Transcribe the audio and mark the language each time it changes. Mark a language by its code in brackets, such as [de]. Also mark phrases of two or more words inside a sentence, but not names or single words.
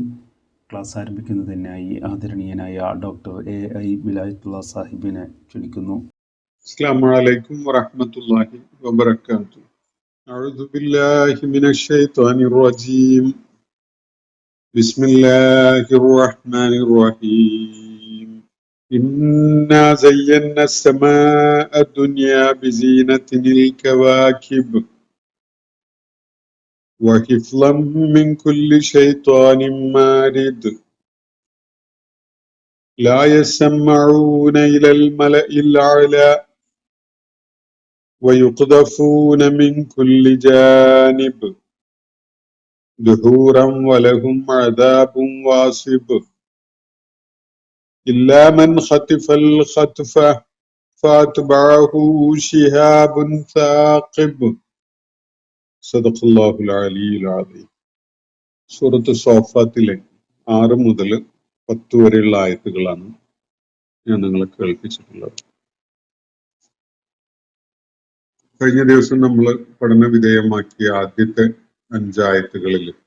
[ml] ക്ലാസ് ആരംഭിക്കുന്നതിനായി ആദരണീയനായ ഡോക്ടർ AI വിലായത്തുള്ള സാഹിബിനെ ക്ഷണിക്കുന്നു. [ar] السلام عليكم ورحمة الله وبركاته. أعوذ بالله من الشيطان الرجيم. بسم الله الرحمن الرحيم. إنا زينا السماء الدنيا بزينة الكواكب وحفظا من كل شيطان مارد. لا يسمعون إلى الملأ الأعلى ويقذفون من كل جانب دحورا ولهم عذاب واصب إلا من خطف الخطفة فأتبعه شهاب ثاقب. صدق الله العلي العظيم. [ml] സൂറത്ത് സോഫാത്തിലെ 6 മുതൽ 10 വരെയുള്ള ആയത്തുകളാണ് ഞാൻ നിങ്ങളെ കേൾപ്പിച്ചിട്ടുള്ളത്. കഴിഞ്ഞ ദിവസം നമ്മൾ പഠന വിധേയമാക്കിയ ആദ്യത്തെ 5 ആയത്തുകളിൽ